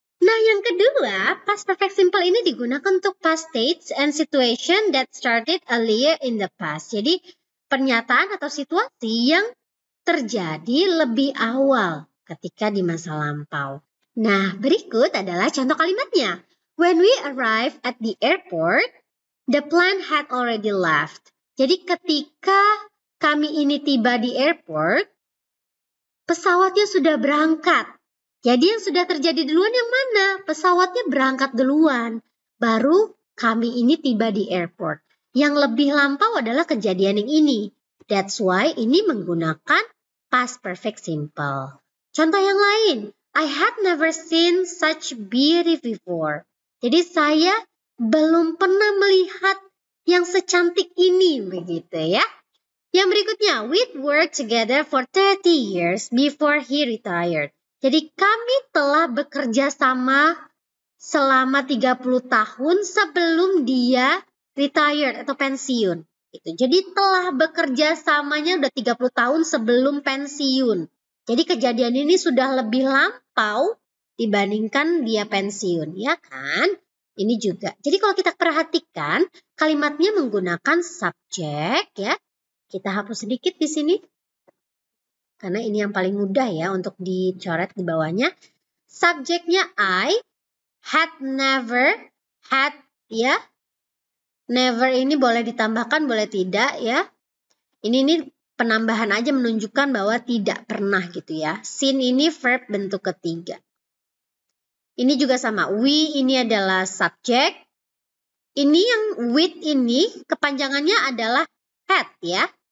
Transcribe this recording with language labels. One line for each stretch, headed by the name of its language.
Indonesian: Nah, yang kedua,
English: past perfect simple
Indonesian: ini digunakan untuk
English: past states and situation that started earlier in the past.
Indonesian: Jadi, pernyataan atau situasi yang terjadi lebih awal ketika di masa lampau. Nah, berikut adalah contoh kalimatnya.
English: When we arrived at the airport, the plane had already left.
Indonesian: Jadi ketika kami ini tiba di airport, pesawatnya sudah berangkat. Jadi yang sudah terjadi duluan yang mana? Pesawatnya berangkat duluan. Baru kami ini tiba di airport. Yang lebih lampau adalah kejadian yang ini.
English: That's why
Indonesian: ini menggunakan past perfect simple. Contoh yang lain.
English: I had never seen such beauty before.
Indonesian: Jadi saya belum pernah melihat yang secantik ini, begitu ya. Yang berikutnya,
English: we'd worked together for 30 years before he retired.
Indonesian: Jadi kami telah bekerja sama selama 30 tahun sebelum dia retired atau pensiun. Gitu. Jadi telah bekerja samanya udah 30 tahun sebelum pensiun. Jadi kejadian ini sudah lebih lampau dibandingkan dia pensiun, ya kan? Ini juga. Jadi kalau kita perhatikan, kalimatnya menggunakan subjek ya. Kita hapus sedikit di sini. Karena ini yang paling mudah ya untuk dicoret di bawahnya. Subjeknya I, had never, had ya. Never ini boleh ditambahkan, boleh tidak ya. Ini penambahan aja menunjukkan bahwa tidak pernah gitu ya. Seen ini verb bentuk ketiga. Ini juga sama. We ini adalah subjek. Ini yang with ini kepanjangannya adalah had ya.